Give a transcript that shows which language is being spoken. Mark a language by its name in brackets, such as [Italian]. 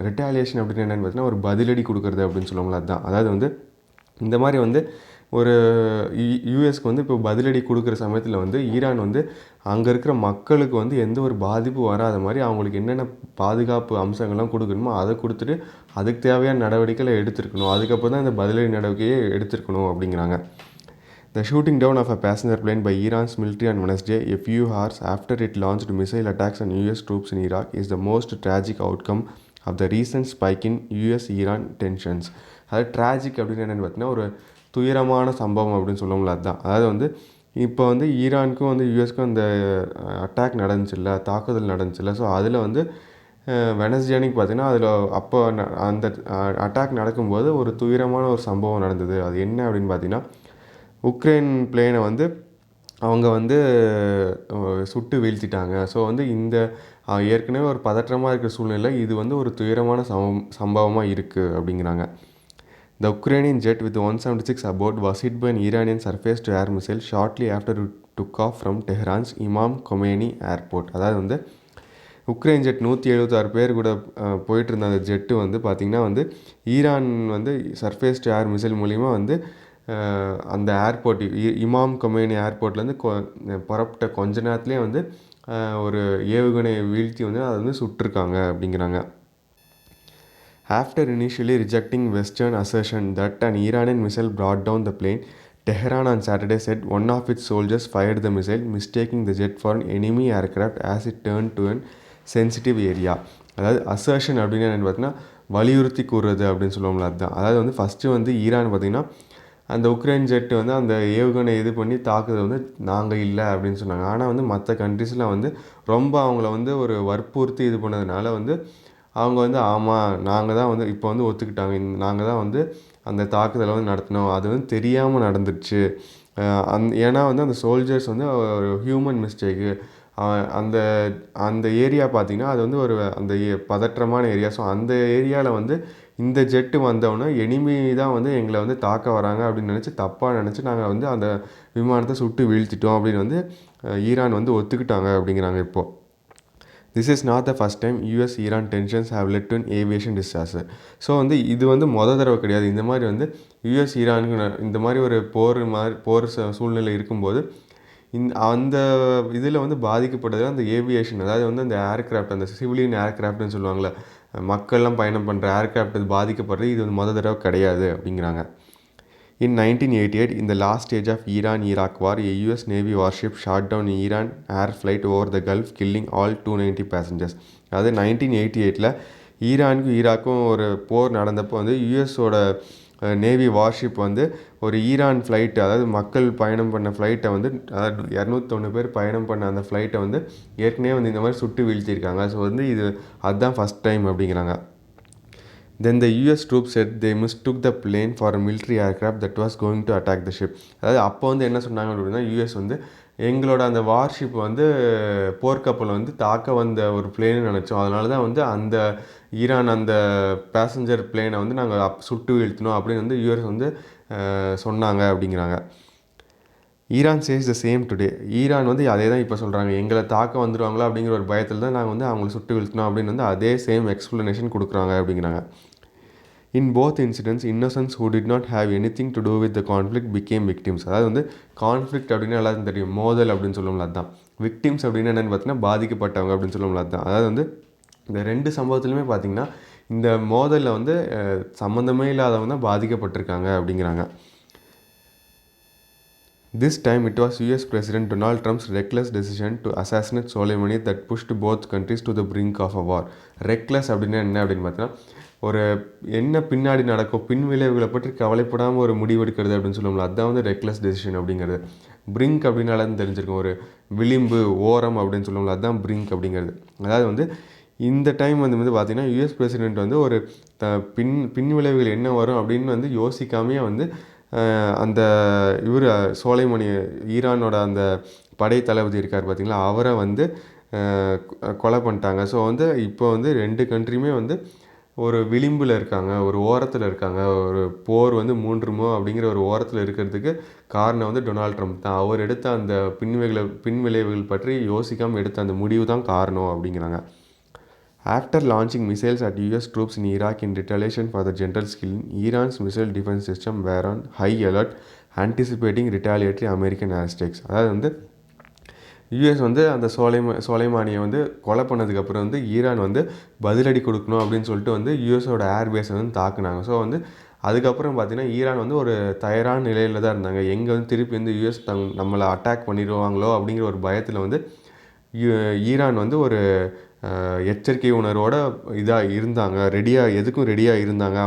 [Tamil] Retaliation அப்படின்னு என்னென்னு பார்த்தீங்கன்னா ஒரு பதிலடி கொடுக்குறது அப்படின்னு சொல்லுவாங்களா. அதுதான். அதாவது வந்து இந்த மாதிரி வந்து ஒரு யூஎஸ்க்கு வந்து இப்போ பதிலடி கொடுக்குற சமயத்தில் வந்து ஈரான் வந்து அங்கே இருக்கிற மக்களுக்கு வந்து எந்த ஒரு பாதிப்பு வராத மாதிரி அவங்களுக்கு என்னென்ன பாதுகாப்பு அம்சங்கள்லாம் கொடுக்கணுமோ அதை கொடுத்துட்டு அதுக்கு தேவையான நடவடிக்கைகளை எடுத்துருக்கணும். அதுக்கப்புறம் தான் இந்த பதிலடி நடவடிக்கையை எடுத்துருக்கணும் அப்படிங்கிறாங்க. [English] The shooting down of a passenger plane by Iran's military on Wednesday, a few hours after it launched missile attacks on US troops in Iraq, is the most tragic outcome of the recent spike in US-Iran tensions. [Tamil] அதாவது tragic அப்படின்னு என்னென்னு பார்த்தீங்கன்னா ஒரு துயரமான சம்பவம் அப்படின்னு சொல்லுவோம்ல. அதுதான். அதாவது வந்து இப்போ வந்து ஈரானுக்கும் வந்து யூஎஸ்க்கும் அந்த அட்டாக் நடந்துச்சுல்ல, தாக்குதல் நடந்துச்சுல்ல. ஸோ அதில் வந்து வெனஸ்டே அன்னைக்கு பார்த்திங்கன்னா அதில் அப்போ அந்த அட்டாக் நடக்கும்போது ஒரு துயரமான ஒரு சம்பவம் நடந்தது. அது என்ன அப்படின்னு பார்த்திங்கன்னா உக்ரைன் பிளேனை வந்து அவங்க வந்து சுட்டு வீழ்த்திட்டாங்க. ஸோ வந்து இந்த ஏற்கனவே ஒரு பதற்றமாக இருக்கிற சூழ்நிலை இது வந்து ஒரு துயரமான சம்பவமாக இருக்குது அப்படிங்கிறாங்க. [English] The Ukrainian jet with 176 aboard was hit by an Iranian surface-to-air missile shortly after it took off from Tehran's Imam Khomeini airport. [Tamil] அதாவது வந்து உக்ரைன் ஜெட் 176 பேர் கூட போயிட்டு இருந்த அந்த ஜெட்டு வந்து பார்த்திங்கன்னா வந்து ஈரான் வந்து சர்ஃபேஸ்-டு-ஏர் மிசைல் மூலிமா வந்து அந்த ஏர்போர்ட் இமாம் கொமேனி ஏர்போர்ட்லேருந்து புறப்பட்ட கொஞ்ச நேரத்துலேயே வந்து ஒரு ஏவுகணை வீழ்த்தி வந்து அதை வந்து சுட்டிருக்காங்க அப்படிங்கிறாங்க. [English] After initially rejecting Western assertion that an Iranian missile brought down the plane, Tehran on Saturday said one of its soldiers fired the missile, mistaking the jet for an enemy aircraft as it turned to an sensitive area. [Tamil] அதாவது assertion அப்படின்னு என்னென்னு பார்த்தீங்கன்னா வலியுறுத்தி கூறுறது அப்படின்னு சொல்லுவோம்ல. அதுதான். அதாவது வந்து ஃபஸ்ட்டு வந்து ஈரான் பார்த்திங்கன்னா அந்த உக்ரைன் ஜெட்டு வந்து அந்த ஏவுகணை இது பண்ணி தாக்குதல் வந்து நாங்கள் இல்லை அப்படின்னு சொன்னாங்க. ஆனால் வந்து மற்ற கண்ட்ரிஸ்லாம் வந்து ரொம்ப அவங்கள வந்து ஒரு வற்புறுத்தி இது பண்ணதுனால வந்து அவங்க வந்து ஆமாம் நாங்கள் தான் வந்து இப்போ வந்து ஒத்துக்கிட்டாங்க, நாங்கள் தான் வந்து அந்த தாக்குதலை வந்து நடத்தினோம், அது வந்து தெரியாமல் நடந்துடுச்சு. ஏன்னா வந்து அந்த சோல்ஜர்ஸ் வந்து ஒரு ஹியூமன் மிஸ்டேக்கு. அந்த அந்த ஏரியா பார்த்திங்கன்னா அது வந்து ஒரு அந்த பதற்றமான ஏரியா. ஸோ அந்த ஏரியாவில் வந்து இந்த ஜெட்டு வந்தவொடனே எனிமி தான் வந்து எங்களை வந்து தாக்க வராங்க அப்படின்னு நினச்சி தப்பாக நினச்சி நாங்கள் வந்து அந்த விமானத்தை சுட்டு வீழ்த்திட்டோம் அப்படின்னு வந்து ஈரான் வந்து ஒத்துக்கிட்டாங்க அப்படிங்கிறாங்க. இப்போது [English] This is not the first time US-Iran tensions have led to an aviation disaster. [Tamil] So வந்து இது வந்து தடவை கிடையாது. இந்த மாதிரி வந்து யூஎஸ் ஈரானுக்கு இந்த மாதிரி ஒரு போர் சூழ்நிலை இருக்கும்போது அந்த இதில் வந்து பாதிக்கப்பட்டது அந்த ஏவியேஷன். அதாவது வந்து அந்த ஏர்க்ராஃப்ட், அந்த சிவிலியன் ஏர்க்ராஃப்ட்னு சொல்லுவாங்கள்ல, மக்கள்லாம் பயணம் பண்ணுற ஏர்க்ராஃப்ட் அது பாதிக்கப்படுறது இது வந்து தடவை கிடையாது அப்படிங்கிறாங்க. [English] In 1988, in the last stage of Iran-Iraq war, a US Navy warship shot down an Iran air flight over the Gulf, killing all 290 passengers. [Tamil] அதாவது 1988 ஈரானுக்கும் ஈராக்கும் ஒரு போர் நடந்தப்போ வந்து யூஎஸோட நேவி வார்ஷிப் வந்து ஒரு ஈரான் ஃப்ளைட்டு, அதாவது மக்கள் பயணம் பண்ண ஃப்ளைட்டை வந்து, அதாவது 201 பேர் பயணம் பண்ண அந்த ஃப்ளைட்டை வந்து ஏற்கனவே வந்து இந்த மாதிரி சுட்டு வீழ்த்தியிருக்காங்க. ஸோ வந்து அதுதான் ஃபஸ்ட் டைம் அப்படிங்கிறாங்க. [English] Then the US troops said they mistook the plane for a military aircraft that was going to attack the ship. [Tamil] அதாவது அப்போ வந்து என்ன சொன்னாங்க அப்படின்னா யூஎஸ் வந்து எங்களோட அந்த வார்ஷிப் வந்து போர்க்கப்பல் வந்து தாக்க வந்த ஒரு பிளேன்னு நினச்சோம், அதனால தான் வந்து அந்த ஈரான் அந்த பேசஞ்சர் பிளேனை வந்து நாங்கள் சுட்டு வீழ்த்தினோம் அப்படின்னு வந்து யூஎஸ் வந்து சொன்னாங்க அப்படிங்கிறாங்க. [English] Iran says the same today. [Tamil] Iran வந்து அதே தான் இப்போ சொல்கிறாங்க, எங்களை தாக்க வந்துடுவாங்களா அப்படிங்கிற ஒரு பயத்தில் தான் நாங்கள் வந்து அவங்கள சுட்டு வீழ்த்தினோம் அப்படின்னு வந்து அதே சேம் எக்ஸ்ப்ளனேஷன் கொடுக்குறாங்க அப்படிங்கிறாங்க. [English] In both incidents, innocents who did not have anything to do with the conflict became victims. [Tamil] அதாவது வந்து கான்ஃப்ளிக்ட் அப்படின்னு எல்லாருக்கும் தெரியும், மோதல் அப்படின்னு சொல்லுவோம்ல. அதுதான். விக்டிம்ஸ் அப்படின்னு என்னென்னு பார்த்தீங்கன்னா பாதிக்கப்பட்டவங்க அப்படின்னு சொல்லுவோம்ல. அதுதான். அதாவது வந்து இந்த ரெண்டு சம்பவத்துலையுமே பார்த்திங்கன்னா இந்த மோதலில் வந்து சம்மந்தமே இல்லாதவங்க தான் பாதிக்கப்பட்டிருக்காங்க அப்படிங்கிறாங்க. [English] This time it was US President Donald Trump's reckless decision to assassinate Soleimani that pushed both countries to the brink of a war. Reckless [Tamil] அப்படின்னா என்ன அப்படின்னு பார்த்தீங்கன்னா ஒரு என்ன பின்னாடி நடக்கும் பின் விளைவுகளை பற்றி கவலைப்படாமல் ஒரு முடிவெடுக்கிறது அப்படின்னு சொல்லுவோம்ல, அதுதான் வந்து ரெக்லெஸ் டெசிஷன் அப்படிங்கிறது. பிரிங்க் அப்படின்னாலும் தெரிஞ்சிருக்கும், ஒரு விளிம்பு ஓரம் அப்படின்னு சொல்லுவோம்ல, அதுதான் பிரிங்க் அப்படிங்கிறது. அதாவது வந்து இந்த டைம் வந்து பார்த்திங்கன்னா யூஎஸ் பிரசிடெண்ட் வந்து ஒரு பின் விளைவுகள் என்ன வரும் அப்படின்னு வந்து யோசிக்காமையே வந்து அந்த இவர் சோலைமணி, ஈரானோட அந்த படை தளபதி இருக்கார் பார்த்திங்களா, அவரை வந்து கொலை பண்ணிட்டாங்க. ஸோ வந்து இப்போ வந்து 2 கண்ட்ரியுமே வந்து ஒரு விளிம்பில் இருக்காங்க, ஒரு ஓரத்தில் இருக்காங்க. ஒரு போர் வந்து மூன்றுமோ அப்படிங்கிற ஒரு ஓரத்தில் இருக்கிறதுக்கு காரணம் வந்து டொனால்ட் ட்ரம்ப் தான். அவர் எடுத்த அந்த பின் விளைவுகள் பற்றி யோசிக்காமல் எடுத்த அந்த முடிவு தான் காரணம் அப்படிங்கிறாங்க. [English] After launching missiles at US troops in Iraq in retaliation for the general's killing, Iran's missile defense system were on high alert, anticipating retaliatory American airstrikes. [Tamil] அதாவது வந்து யூஎஸ் வந்து அந்த சோலைமானியை வந்து கொலை பண்ணதுக்கப்புறம் வந்து ஈரான் வந்து பதிலடி கொடுக்கணும் அப்படின்னு சொல்லிட்டு வந்து யூஎஸோட ஏர்பேஸை வந்து தாக்குனாங்க. ஸோ வந்து அதுக்கப்புறம் பார்த்திங்கன்னா ஈரான் வந்து ஒரு தயாரான நிலையில் தான் இருந்தாங்க. எங்கே வந்து திருப்பி வந்து யூஎஸ் நம்மளை அட்டாக் பண்ணிடுவாங்களோ அப்படிங்கிற ஒரு பயத்தில் வந்து ஈரான் வந்து ஒரு எச்சரிக்கை உணர்வோடு இருந்தாங்க, எதுக்கும் ரெடியாக இருந்தாங்க.